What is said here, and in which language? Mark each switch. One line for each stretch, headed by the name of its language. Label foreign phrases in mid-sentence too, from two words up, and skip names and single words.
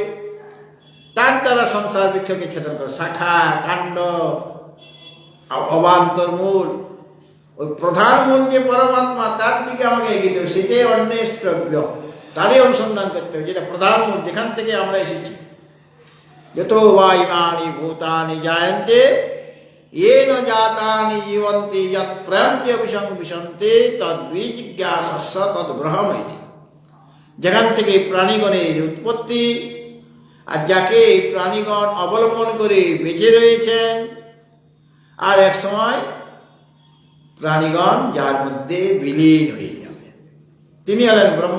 Bangla: তার দ্বারা সংসার বৃক্ষকে ছেদন করে, শাখা কাণ্ড অবান্তর মূল, ওই প্রধান মূল যে পরমাত্মা, তার দিকে আমাকে এগিয়ে হবে। সেটাই অন্বেষ্টব্য, তারই অনুসন্ধান করতে হবে, যেটা প্রধান মূল, যেখান থেকে আমরা এসেছি।
Sanskrit: যত বা ইমানি ভূতানি জায়ন্তে येन जातानि जीवन्ति यत् प्रयन्ति अभिसंविशन्ति तद्विजिज्ञासस्स तद्ब्रह्मैति।
Bangla: যেখান থেকে প্রাণীগণের উৎপত্তি, আর যাকে প্রাণীগণ অবলম্বন করে বেঁচে রয়েছেন, আর এক সময় প্রাণীগণ যার মধ্যে বিলীন হয়ে যাবে, তিনি হলেন ব্রহ্ম।